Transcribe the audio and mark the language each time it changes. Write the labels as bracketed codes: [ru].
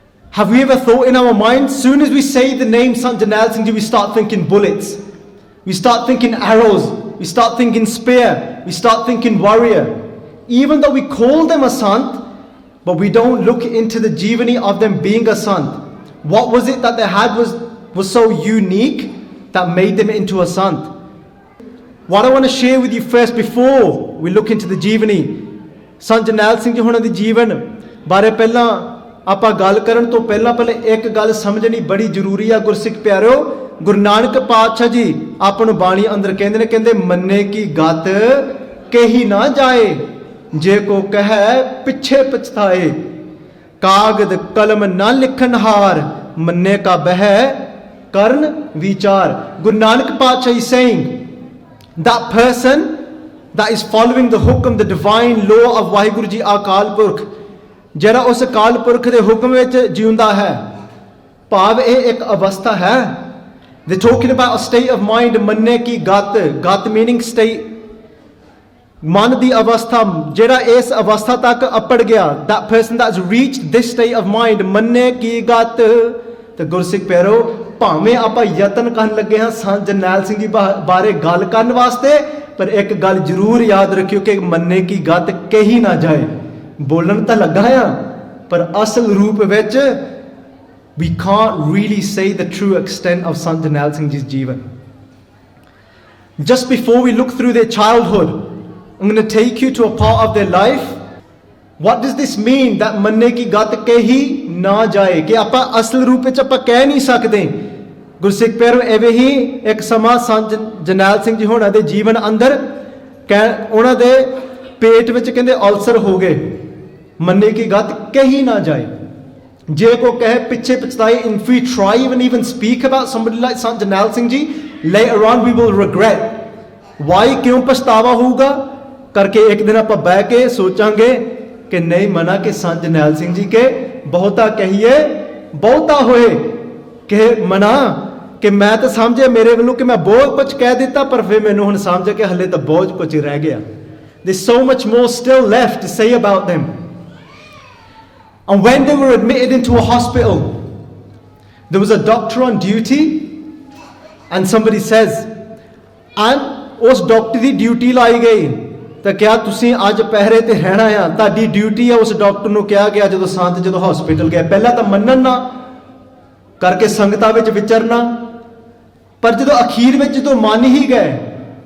[en] Have we ever thought in our mind, soon as we say the name Sant Jarnail Singh ji, we start thinking bullets, we start thinking arrows, we start thinking spear, we start thinking warrior, even though we call them a Sant, but we don't look into the jeevani of them being a Sant. What was it that they had was so unique that made them into a Sant? What I want to share with you first before we look into the jeevani, [pa] Sant Jarnail Singh ji ਹੋਣਾ ਦੇ ਜੀਵਨ ਬਾਰੇ ਪਹਿਲਾਂ ਆਪਾਂ ਗੱਲ ਕਰਨ ਤੋਂ ਪਹਿਲਾਂ ਇੱਕ ਗੱਲ ਸਮਝਣੀ ਬੜੀ ਜ਼ਰੂਰੀ ਆ ਗੁਰਸਿੱਖ ਪਿਆਰਿਓ। ਗੁਰੂ ਨਾਨਕ ਪਾਤਸ਼ਾਹ ਜੀ ਆਪਾਂ ਨੂੰ ਬਾਣੀ ਅੰਦਰ ਕਹਿੰਦੇ ਮੰਨੇ ਕੀ ਗਤ ਕਹੀ ਨਾ ਜਾਏ ਜੇ ਕੋ ਕਹੈ ਪਿੱਛੇ ਪਛਤਾਏ ਕਾਗਦ ਕਲਮ ਨਾ ਲਿਖਣ ਹਾਰ ਮੰਨੇ ਕਾ ਬਹਿ ਕਰਨ ਵਿਚਾਰ। [en] Guru Nanak Patsha is saying that person that is following the hukum, the divine law of Vaheguru Ji Akal Purkh, [pa] ਜਿਹੜਾ ਉਸ ਅਕਾਲ ਪੁਰਖ ਦੇ ਹੁਕਮ ਵਿੱਚ ਜਿਉਂਦਾ ਹੈ, ਭਾਵ ਇਹ ਇੱਕ ਅਵਸਥਾ ਹੈ। [en] They're talking about a state of mind, ਮੰਨੇ ਕੀ ਗਤ, ਗਤ meaning state, [pa] ਮਨ ਦੀ ਅਵਸਥਾ, ਜਿਹੜਾ ਇਸ ਅਵਸਥਾ ਤੱਕ ਅਪੜ ਗਿਆ, [en] that person that's reached this state of mind, ਮੰਨੇ ਕੀ ਗਤ। [pa] ਤੇ ਗੁਰਸਿੱਖ ਪਿਆਰੋ, ਭਾਵੇਂ ਆਪਾਂ ਯਤਨ ਕਰਨ ਲੱਗੇ ਹਾਂ ਸੰਤ ਜਰਨੈਲ ਸਿੰਘ ਜੀ ਬਾਰੇ ਗੱਲ ਕਰਨ ਵਾਸਤੇ, ਪਰ ਇੱਕ ਗੱਲ ਜ਼ਰੂਰ ਯਾਦ ਰੱਖਿਓ ਕਿ ਮੰਨੇ ਕੀ ਗਤ ਕਹੀ ਨਾ ਜਾਏ। ਬੋਲਣ ਤਾਂ ਲੱਗਾ ਆ, ਪਰ ਅਸਲ ਰੂਪ ਵਿੱਚ [en] we can't really say the true extent of Sant Jarnail Singh ji's jeevan. Just before we look through their childhood, I'm going to take you to a part of their life. What does this mean that [pa] manne ki gat kehi na jaye, ਕਿ ਆਪਾਂ ਅਸਲ ਰੂਪ ਵਿੱਚ ਆਪਾਂ ਕਹਿ ਨਹੀਂ ਸਕਦੇ। ਗੁਰਸਿੱਖ ਪਿਆਰੋ, ਐਵੇਂ ਹੀ ਇੱਕ ਸਮਾਂ ਸੰਤ ਜਰਨੈਲ ਸਿੰਘ ਜੀ ਹੋਣਾ ਦੇ ਜੀਵਨ ਅੰਦਰ ਉਹਨਾਂ ਦੇ ਪੇਟ ਵਿੱਚ ਕਹਿੰਦੇ ਅਲਸਰ ਹੋ ਗਏ। ਮੰਨੇ ਕੀ ਗਤ ਕਹੀ ਨਾ ਜਾਏ ਜੇ ਕੋ ਕਹੇ ਪਿੱਛੇ ਪਛਤਾਏ। [en] If we try even speak about somebody like Sant Jarnail Singh ji, later on we will regret. Why? [pa] ਕਿਉਂ ਪਛਤਾਵਾ ਹੋਊਗਾ ਕਰਕੇ ਇੱਕ ਦਿਨ ਆਪਾਂ ਬਹਿ ਕੇ ਸੋਚਾਂਗੇ ਕਿ ਨਹੀਂ ਮਨਾ ਕਿ Sant Jarnail Singh ji ਕੇ ਬਹੁਤਾ ਕਹੀਏ ਬਹੁਤਾ ਹੋਏ, ਕਿ ਮਨਾ ਕਿ ਮੈਂ ਤਾਂ ਸਮਝਿਆ ਮੇਰੇ ਵੱਲੋਂ ਕਿ ਮੈਂ ਬਹੁਤ ਕੁਝ ਕਹਿ ਦਿੱਤਾ, ਪਰ ਫਿਰ ਮੈਨੂੰ ਹੁਣ ਸਮਝ ਕੇ ਹਲੇ ਤਾਂ ਬਹੁਤ ਕੁਝ ਰਹਿ ਗਿਆ। [en] There's so much more still left to say about them. And when they were admitted into a hospital, there was a doctor on duty, and somebody says, and [pa] ਉਸ ਡਾਕਟਰ ਦੀ ਡਿਊਟੀ ਲਾਈ ਗਈ ਤਾਂ ਕਿਹਾ ਤੁਸੀਂ ਅੱਜ ਪਹਿਰੇ ਤੇ ਰਹਿਣਾ ਆ, ਤੁਹਾਡੀ ਡਿਊਟੀ ਆ। ਉਸ ਡਾਕਟਰ ਨੂੰ ਕਿਹਾ ਗਿਆ ਜਦੋਂ ਹਸਪੀਟਲ ਗਿਆ, ਪਹਿਲਾਂ ਤਾਂ ਮੰਨਣ ਨਾ ਕਰਕੇ ਸੰਗਤਾਂ ਵਿੱਚ ਵਿਚਰਨਾ, ਪਰ ਜਦੋਂ ਅਖੀਰ ਵਿੱਚ ਜਦੋਂ ਮੰਨ ਹੀ ਗਏ